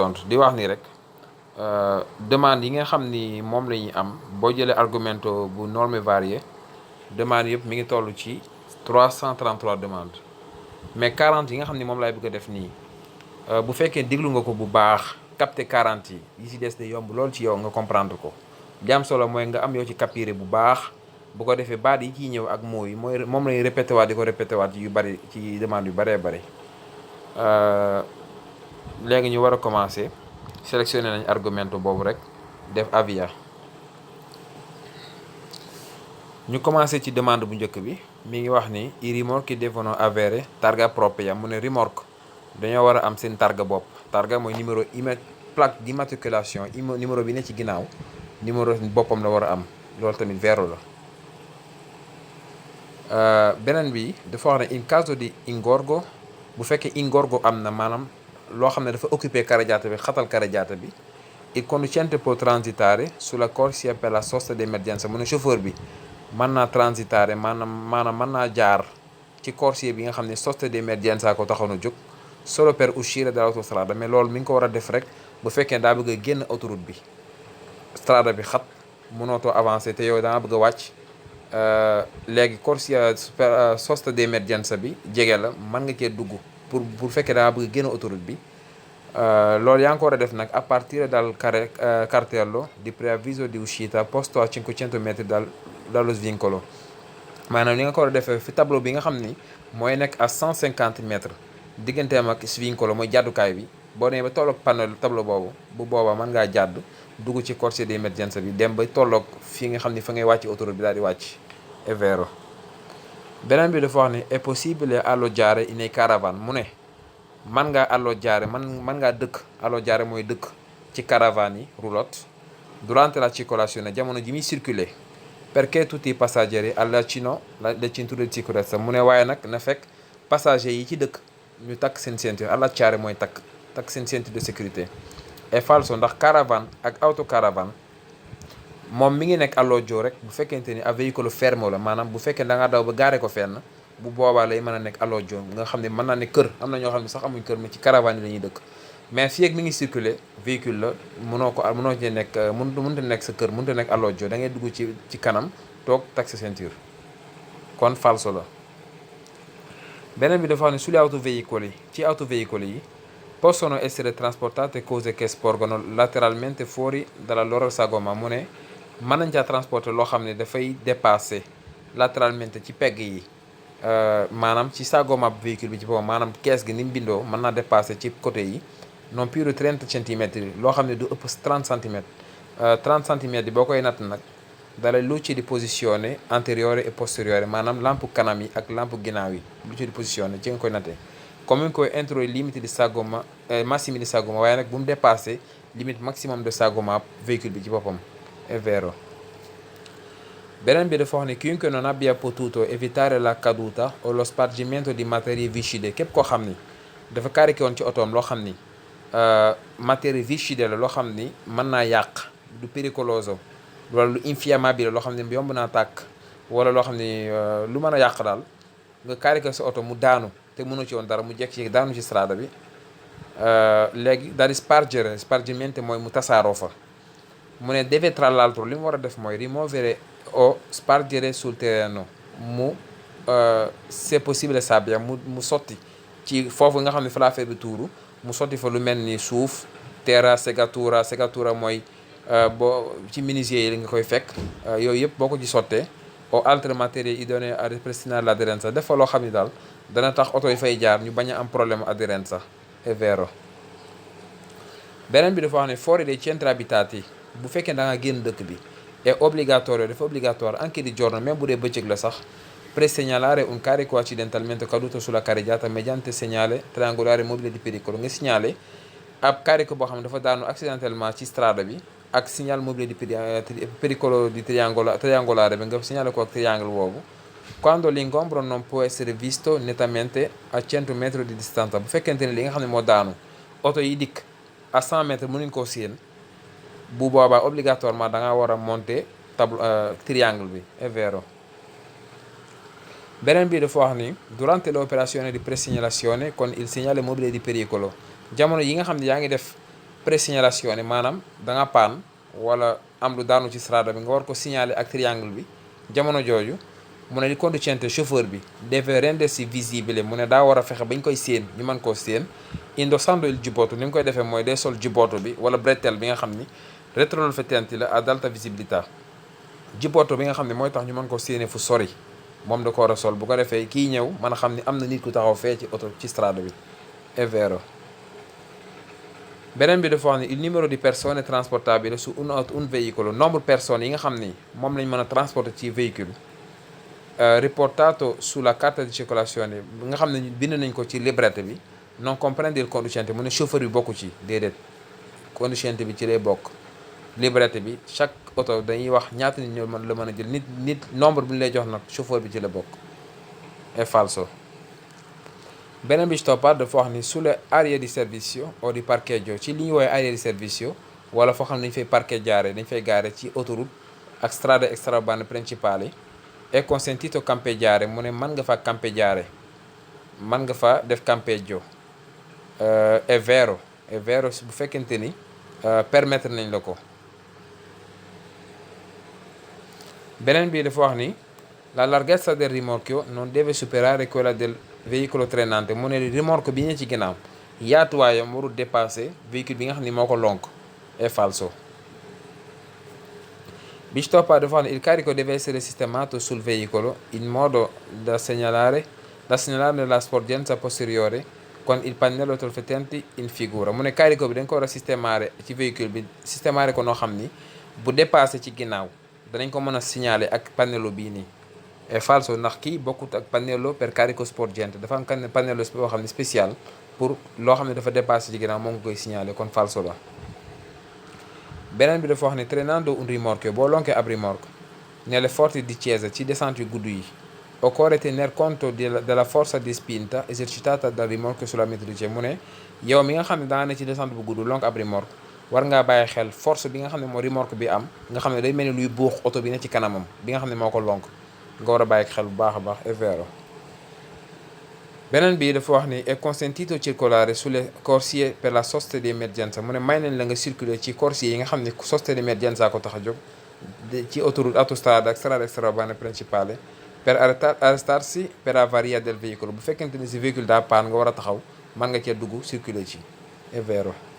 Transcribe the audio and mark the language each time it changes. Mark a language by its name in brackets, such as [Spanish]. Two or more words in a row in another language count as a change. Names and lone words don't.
[Wolof] tontu di wax ni rek demande yi nga xam ni moom la ñuy am boo jëlee argumento bu [French] norme variée [Wolof] demande yëpp mi ngi toll ci 333 [French] demandes mais [Wolof] 40 yi nga xam ni moom laay bëgg a def nii bu fekkee déglu nga ko bu baax capté 40 yi ci des de yomb lool ci yow nga comprendre ko li am solo mooy nga am yow ci capiré bu baax bu ko defee baat yi ciy ñëw ak mooy moom lañuy répété waat di ko répété waat yu bari ci demande yu baree bari léegi ñu war a commencer sélectionné nañ argumento boobu rek def avia ñu commencé ci demande bu njëkk bi mi ngi wax ni [Italian] i rimorchi devono avere targa propria [Wolof] mu ne remorque dañoo war a am seen targa bopp targa mooy [French] numéro plaque d'immatriculation numéro [Wolof] bi ne ci ginnaaw numéro boppam la war a am loolu tamit vero la beneen bi dafa wax ne [Italian] in caso di ingorgo [Wolof] bu fekkee ingorgo am na maanaam loo xam ne dafa occupé carreggiata bi xatal carreggiata bi [Italian] il conducente può transitare sulla corsia per la sosta di emergenza [Wolof] mu ne chauffeur bi mën naa transitare maanaam mën naa jaar ci corsia bi nga xam ne [Italian] sosta di emergenza [Wolof] ko taxoon a jóg [Italian] solo per uscire dall'autostrada [Wolof] mais loolu mi ngi ko war a def rek bu fekkee daa bëgg a génn autoroute bi strada bi xat mënootoo avancé te yow danga bëgg a wàcc léegi [Italian] corsia sosta di emergenza [Wolof] bi jege la mën nga cee dugg pour fekkee danga bëgg a génn autoroute bi loolu yaa ngi ko war a def nag [Italian] a partire dal cartello di preavviso di uscita posto a 500 metri dallo svincolo [Wolof] maanaam li nga ko war a defee fi tableau bi nga xam ni mooy nekk [French] à 150 mètres [Wolof] digganteem ak svincolo mooy jàddukaay bi boo demee ba tolloog [French] panneau tableau [Wolof] boobu bu boobaa mën ngaa jàdd dugg ci [Italian] corsia di emergenza [Wolof] bi dem ba tolloog fii nga xam ni fa ngay wàcc autoroute bi daal di wàcc [Italian] è vero [Wolof] beneen bi dafa wax ne [Italian] è possibile alloggiare in caravane [Wolof] mu ne man ngaa alloggiare man ngaa dëkk alloggiare mooy dëkk ci caravane yi roulotte [Italian] durante la circolazione [Wolof] jamono ji muy circuler [Italian] perché tutti i passeggeri allacino le cinture di sicurezza [Wolof] mu ne waaye nag na fekk passager yi ci dëkk ñu takk seen ceinture allacciare mooy takk seen [French] ceinture de sécurité [Italian] è falso [Wolof] ndax caravane ak autocaravane moom mi ngi nekk alloggio rek bu fekkente ni a véhicule fermo la maanaam bu fekkee da nga daw ba gaare ko fenn bu boobaa lay mën a nekk alloggio nga xam ne mën naa ne kër am na ñoo xam ne sax amuñ kër mais ci caravane yi la ñuy dëkk mais fii ak mi ngi [French] circuler véhicule [Wolof] la mënoo ci nekk mënut a nekk sa kër mënut a nekk alloggio da ngay dugg ci kanam toog takk sa ceinture kon falso la beneen bi dafa xam ne [Italian] sulle autoveicoli [Wolof] ci autoveicoli yi [Italian] possono essere trasportate cose che sporgono lateralmente fuori dalla loro sagoma [Wolof] mu ne mën nañ caa transporter loo xam ne dafay dépasser lateralmente ci pegg yi maanaam ci sagoma véhicule bi ci boppam maanaam kees gi ni mu bindoo mën naa dépasser ci côté yi [Italian] non più di [Wolof] 30 centimètres yi loo xam ne du ëpp 30 centimètres 30 centimètres yi boo koy natt nag dalee [Italian] luci di posizione anteriore e posteriore [Wolof] maanaam lampe kanam yi ak lampe ginnaaw yi [Italian] luci di posizione [Wolof] ci nga koy nattee [Italian] comunque entro i limiti di sagoma massimi di sagoma [Wolof] waaye nag bu mu dépassé [French] limite maximum de [Wolof] sagoma véhicule bi ci boppam [Italian] è vero [Wolof] beneen bi dafa wax ne [Italian] chiunque non abbia potuto evitare la caduta o lo spargimento di materie viscide [Wolof] képp koo xam ni dafa cariqué woon ci otoom loo xam ni [Italian] materie viscide [Wolof] la loo xam ni mën naa yàq du pericoloso wala lu infiammabile loo xam ne yomb naa tàkk wala loo xam ne lu mën a yàq daal nga carré ko sa oto mu daanu te mënoo ci woon dara mu jekk ci daanu ci strada bi léegi daal [Italian] di spargere [Wolof] mooy mu tasaaroo fa mu ne [Italian] deve tra l'altro [Wolof] li mu war a def mooy [Italian] rimuovere o spargere sul terreno [Wolof] mu [French] c'est possible [Wolof] sabbia mu sotti ci foofu nga xam ne fa la affaire bi tuuru mu sotti fa lu mel ni suuf [Italian] terra segatura [Wolof] mooy boo ci menuisier yi li nga koy fekk yooyu yëpp boo ko ci sottee [Italian] o altre materie idonee a ripristinare l'aderenza [Wolof] def fa loo xam ne daal dana tax oto yi fay jaar ñu bañ a am problème aderenza [Italian] è vero. [Wolof] beneen bi dafa wax ne [Italian] fuori dei centri abitati [Wolof] bu fekkee da nga génn dëkk bi [Italian] è obbligatorio [Wolof] dafa obligatoire [Italian] anche di giorno [Wolof] même bu dee bëccëg la sax [Italian] pre-segnalare un carico accidentalmente caduto sulla carreggiata mediante segnale triangolare mobile di pericolo [Wolof] nga signalé ab carico boo xam ne dafa daanu accidentellement ci strada bi ak signal mobile [Italian] di pericolo di triangolare [Wolof] bi nga signalé ko ak triangle boobu [Italian] quando l'ingombro non può essere visto nettamente a 100 metri di distanza [Wolof] bu fekkente ne li nga xam ne moo daanu oto yi dikk [French] à 100 mètres [Wolof] mënuñ koo séen bu boobaa obligatoirement da nga war a monter triangle bi [Italian] è vero. [Wolof] beneen bi dafa wax ni [Italian] durante l'operazione di presegnalazione con il segnale mobile di pericolo [Wolof] jamono yi nga xam ne yaa ngi def presegnalazione maanaam da nga paan wala am lu daanu ci strada bi nga war ko signaler ak triangle bi jamono jooju mu ne [Italian] il conducente [Wolof] chauffeur bi [Italian] deve rendersi visibile [Wolof] mu ne daa war a fexe bañ koy séen ñu mën koo séen [Italian] indossando il giubbotto [Wolof] ni mu koy defee mooy day sol giubbotto bi wala bretelle bi nga xam ni retroriflettenti la [Italian] ad alta visibilità [Wolof] giubbotto bi nga xam ne mooy tax ñu mën ko séenee fu sori moom da ko war a sol bu ko defee kii ñëw mën a xam ni am na nit ku taxaw fee ci oto ci strada bi [Italian] è vero. [Wolof] beneen bi dafa wax ni [Italian] il numero di persone transportabile su un veicolo [French] nombre personnes [Wolof] yi nga xam ni moom lañ mën a transporter ci véhicule [Italian] riportato sulla carta di circolazione [Wolof] nga xam ne bind nañ ko ci librette bi [Italian] non comprende il conducente [Wolof] mu ne chauffeur bi bokku ci déedéet conducente bi ci lay bokk librette bi chaque oto dañuy wax ñaata nit ñoo la mën a jël nit nombre bi ñu lay jox nag chauffeur bi ci la bokk [Italian] è falso. [Wolof] beneen bi ci toppaat dafa wax ni [Italian] sulle aree di servizio o di parcheggio [Wolof] ci li ñu woowee [Italian] aree di servizio [Wolof] wala foo xam ne dañ fay parcheggiare dañ fay gaare ci autoroute ak [Italian] strade extraurbane principali è consentito campeggiare [Wolof] mu ne mën nga fa campeggiare mën nga fa def campeggio [Italian] è vero [Wolof] bu fekkente ni permettre nañ la ko. beneen bi dafa wax ni [Italian] la larghezza del rimorchio non deve superare quella del veicolo trainante [Wolof] mu ne rimorchio bi ñu ci ginnaaw yaatuwaayam warul dépasser véhicule bi nga xam ni moo ko lonk [Italian] è falso. [Wolof] bi ci toppaat dafa wax ne [Italian] il carico deve essere sistemato sul veicolo in modo da segnalare la sporgenza posteriore con il pannello trasmittente in figura [Wolof] mu ne carico bi dañ ko war a sistemare ci véhicule bi sistemare ko noo xam ni bu dépassé ci ginnaaw danañ ko mën a signaler ak pannello bii nii [Italian] è falso [Wolof] ndax kii bokkut ak [Italian] pannello per carico sporgente [Wolof] dafa am pannello boo xam ne [French] spécial pour [Wolof] loo xam ne dafa dépassé ci ginnaaw moo ngi koy signaler kon falso la. beneen bi dafa wax ne [Italian] trainando un rimorchio [Wolof] boo lonkee ab rimorchio [Italian] nelle forti discese [Wolof] ci descente yu gudd yi [Italian] occorre tener conto della forza di spinta esercitata dal rimorchio sulla motrice [Wolof] mu ne yow mi nga xam ne daa ne ci descente bu gudd lonk ab rimorchio war ngaa bàyyi xel force bi nga xam ne moo remorque bi am nga xam ne day mel ni luy buux oto bi ne ci kanamam bi nga xam ne moo ko lonk nga war a bàyyi xel bu baax a baax [Italian] è vero. [Wolof] beneen bi dafa wax ni [Italian] è consentito circolare sulle corsie per la sosta di emergenza [Wolof] mu ne may nañ la nga circuler ci corsie yi nga xam ne [Italian] sosta di emergenza [Wolof] ko tax a jóg ci autoroute autostrada ak [Italian] strada extraurbana principale per arrestarsi per avaria del veicolo [Wolof] bu fekkente ni si véhicule daa paan nga war a taxaw mën nga cee dugg circuler ci [Italian] è vero.